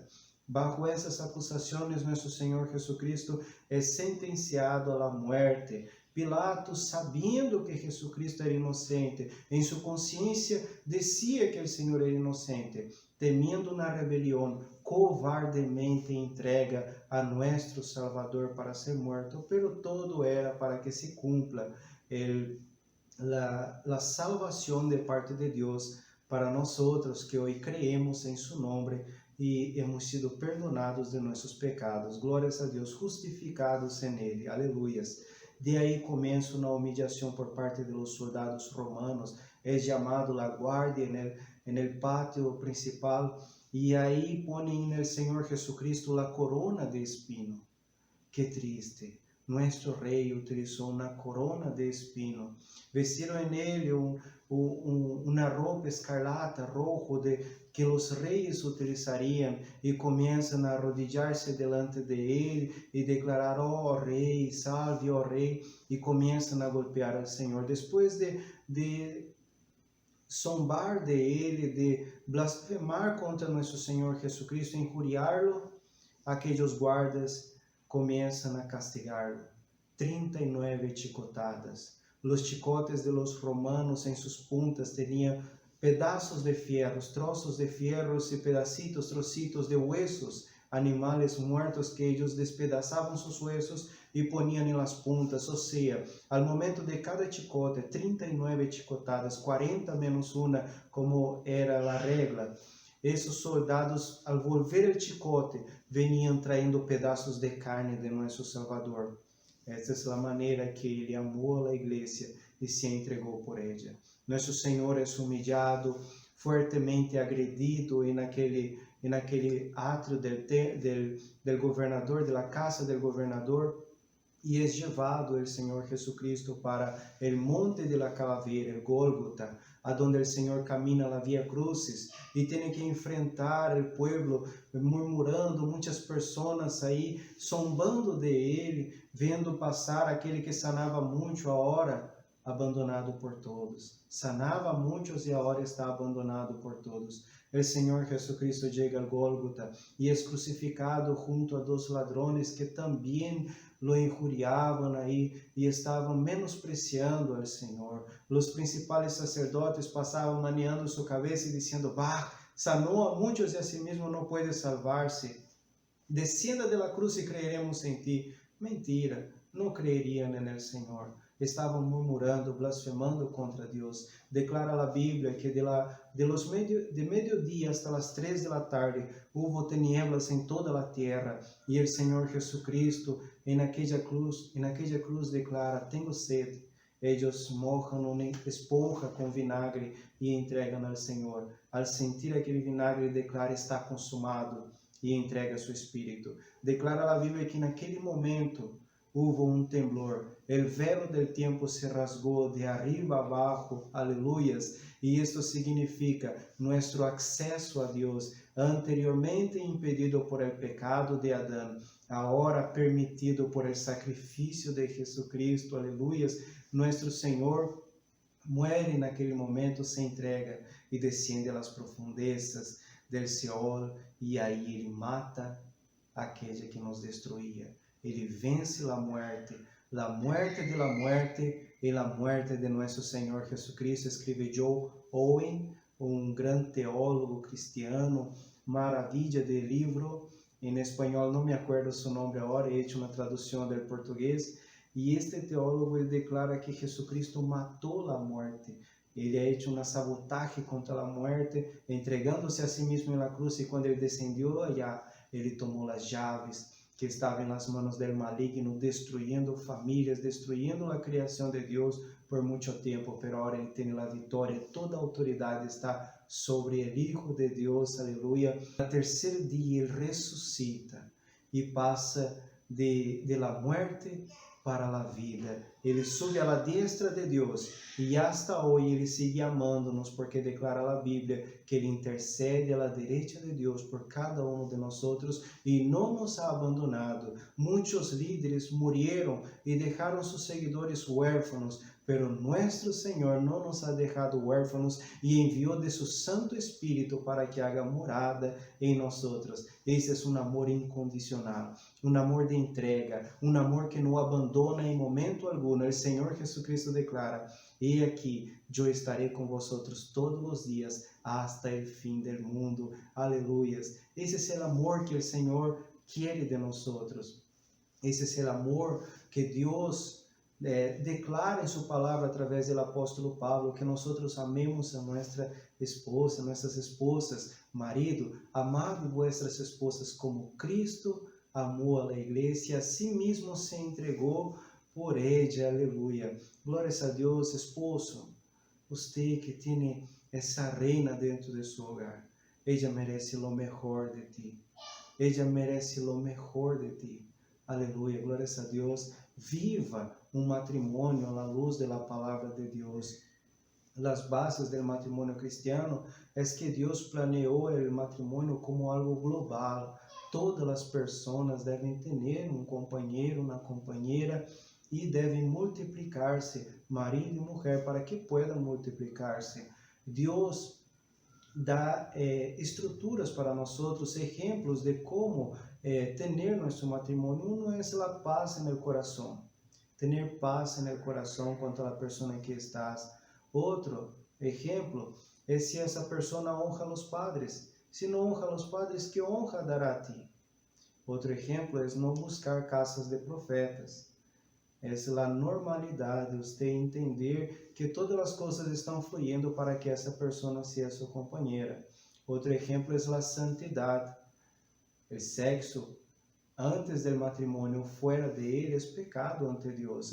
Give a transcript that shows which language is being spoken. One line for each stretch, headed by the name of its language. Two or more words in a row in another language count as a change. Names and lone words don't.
Portuguese: Bajo essas acusações, nosso Senhor Jesucristo é sentenciado à morte. Pilatos, sabendo que Jesucristo era inocente, em sua consciência dizia que o Senhor era inocente, temendo na rebelião, covardemente entrega a nosso Salvador para ser morto,
Spanish: pero todo era para que se cumpla
Portuguese: a salvação de parte de Deus para nós que hoje creemos em seu nome e
Spanish: hemos sido perdonados
Portuguese: de nossos pecados. Glórias a Deus, justificados en Ele. Aleluias. De aí começo na humilhação por parte dos soldados romanos. É chamado a
Spanish: guardia en el
Portuguese: pátio principal. E aí ponem no Senhor Jesucristo a
Spanish: corona de espino.
Portuguese: Que triste. Nuestro rei utilizou uma
Spanish: corona de espino.
Portuguese: Vestiram en ele uma roupa escarlata, rojo, que os reis utilizariam, e começam a arrodilhar-se delante de ele e declarar: ó rei, salve, ó rei, e começam a golpear ao Senhor. Depois de zombar de Ele, de blasfemar contra nosso Senhor Jesucristo, injuriá-lo, aqueles guardas começam a castigá-lo. 39 chicotadas.
Spanish: Los chicotes de los romanos en sus puntas tenían pedazos de fierros, trozos de fierros y pedacitos, trocitos de huesos, animales muertos que ellos despedazaban sus huesos y ponían en las puntas. O sea, al momento de cada chicote, 39 chicotadas, 40 menos una, como era la regla. Esos soldados, al volver el chicote, venían trayendo pedazos de carne de nuestro Salvador.
Portuguese: Esta é a maneira que ele amou a igreja e se entregou por ela. Nosso Senhor é humilhado, fortemente agredido naquele átrio del governador, da casa del governador, e é levado o Senhor Jesucristo para o monte
Spanish: de la calavera, el Gólgota,
Portuguese: aonde o Senhor
Spanish: camina la via crucis
Portuguese: e tem que enfrentar o pueblo murmurando, muitas pessoas aí zombando de ele, vendo passar aquele que sanava muito, agora abandonado por todos. Sanava muitos e agora está abandonado por todos. O Senhor Jesucristo chega ao Gólgota e é crucificado junto a dos ladrones que também lo injuriavam aí e estavam menospreciando ao Senhor. Os principais sacerdotes passavam maneando sua cabeça e dizendo: "Bah, sanou a muitos e a si mesmo não pode salvar-se.
Spanish: Descienda de la cruz e creeremos
Portuguese: em ti." Mentira, não creeriam no Senhor. Estavam murmurando, blasfemando contra Deus. Declara a Bíblia que de meio-dia
Spanish: hasta las 3 de la tarde
Portuguese: houve tinieblas em toda a terra, e o Senhor Jesucristo em aquela cruz declara: "Tenho sede." Eles mojam uma esponja com vinagre e entregam ao Senhor. Al sentir aquele vinagre, declara: "Está consumado", e entrega seu espírito. Declara a Bíblia que naquele momento houve um temblor, o velo del tempo se rasgou de arriba a abaixo, aleluias, e isto significa nosso acesso a Deus, anteriormente impedido
Spanish: por el pecado
Portuguese: de Adão, agora permitido
Spanish: por el sacrifício
Portuguese: de Jesucristo, aleluias. Nosso Senhor muere naquele momento, se entrega e descende às profundezas del Seol, e aí ele mata aquele que nos destruía. Ele vence a
Spanish: muerte de la muerte
Portuguese: e a muerte de nosso Senhor Jesucristo. Escreve Joe Owen, um grande teólogo cristiano, maravilha de livro, em espanhol não
Spanish: me acuerdo
Portuguese: seu nome agora,
Spanish: he hecho
Portuguese: uma tradução do português, e este teólogo ele declara que Jesucristo matou a morte. Ele
Spanish: ha hecho
Portuguese: uma sabotagem contra a morte, entregando-se a si mesmo na cruz, e quando ele descendeu allá, ele tomou as chaves que estavam nas mãos del maligno, destruindo famílias, destruindo a criação de Deus por muito tempo, pero agora ele tem a vitória, toda a autoridade está sobre o Hijo de Deus, aleluia. No terceiro dia ele ressuscita e passa
Spanish: de la muerte
Portuguese: para a vida. Ele sube à destra de Deus e hasta hoje ele sigue amando-nos, porque declara a Bíblia que ele intercede à direita de Deus por cada um de nós e não nos ha abandonado. Muitos líderes morreram e deixaram seus seguidores huérfanos,
Spanish: pero nuestro
Portuguese: Senhor não nos
Spanish: ha dejado huérfanos
Portuguese: e enviou de seu Santo Espírito para que haga morada em nós. Esse é um amor incondicional, um amor de entrega, um amor que não abandona em momento algum. O Senhor Jesucristo declara: "E aqui, eu estarei com vosotros todos os dias,
Spanish: hasta el fim del mundo."
Portuguese: Aleluias. Esse é o amor que o Senhor quer de nós. Esse é o amor que Deus declara em sua palavra através do apóstolo Pablo, que nós amemos a nossa esposa, nossas esposas.
Spanish: Marido, amad vuestras esposas como
Portuguese: Cristo amou a igreja e a si mesmo se entregou por ella. Aleluia. Glórias a Deus. Esposo, você que tem essa reina dentro de seu hogar,
Spanish: ella merece lo mejor de ti. Ella merece lo mejor de ti.
Portuguese: Aleluia. Glórias a Deus. Viva um matrimônio à luz da palavra de Deus. As bases do matrimônio cristiano é que Deus planeou o matrimônio como algo global. Todas as pessoas devem ter um companheiro, uma companheira, e devem multiplicar-se, marido e mulher, para que puedan multiplicar-se.
Spanish: Deus dá estruturas para nosotros, ejemplos de cómo tener nuestro matrimonio. Uno es la paz en el corazón, tener paz en el corazón contra la persona que estás. Otro ejemplo es si esa persona honra a los padres. Si no honra a los padres, ¿qué honra dará a ti?
Portuguese: Outro exemplo é não buscar casas de profetas. Essa é a normalidade, você entender que todas as coisas estão fluindo para que essa pessoa seja sua companheira. Outro exemplo é a santidade. O sexo antes do matrimônio, fora de ele, é pecado ante Deus.